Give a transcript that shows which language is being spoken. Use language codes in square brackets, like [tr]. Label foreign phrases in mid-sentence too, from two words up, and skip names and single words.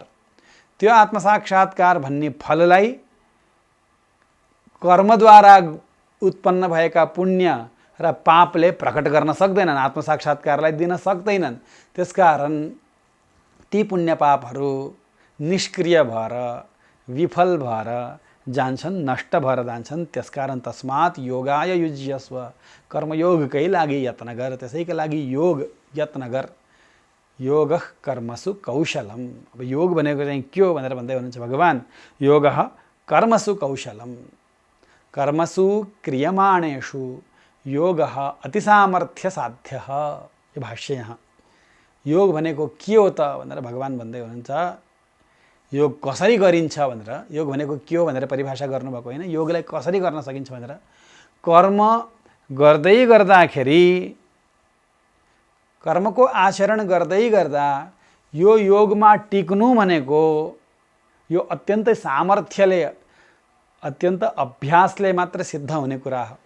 [ne] त्यो आत्मसाक्षात्कार भन्ने फललाई कर्मद्वारा उत्पन्न भएका पुण्य र पापले प्रकट गर्न सक्दैनन्, आत्मसाक्षात्कारलाई दिन सक्दैनन्। त्यसकारण ती पुण्य पापहरू निष्क्रिय भएर, विफल भएर जान्छन्, नष्ट भएर जान्छन्। त्यसकारण [sa] तस्मात् योगाय युज्यस्व, [ne] कर्मयोगकै लागि यत्न गर, त्यसैका लागि योग यत्न गर। [sa] योग कर्मसु कौशलम। [ne] अब योग भनेको चाहिँ के हो भनेर भन्दै हुनुहुन्छ भगवान्। [sa] योग कर्मसु कौशलम, कर्मसु क्रियमाणेषु योग अतिसामर्थ्य साध्य। [ne] यो भाष्य यहाँ योग भनेको के हो त भनेर भगवान् भन्दै हुनुहुन्छ। योग कसरी गरिन्छ भनेर, योग भनेको के हो भनेर परिभाषा गर्नुभएको होइन, योगलाई कसरी गर्न सकिन्छ भनेर। कर्म गर्दै गर्दाखेरि, कर्मको आचरण गर्दै गर्दा यो योगमा टिक्नु भनेको यो अत्यन्तै सामर्थ्यले, अत्यन्त अभ्यासले मात्र सिद्ध हुने कुरा हो।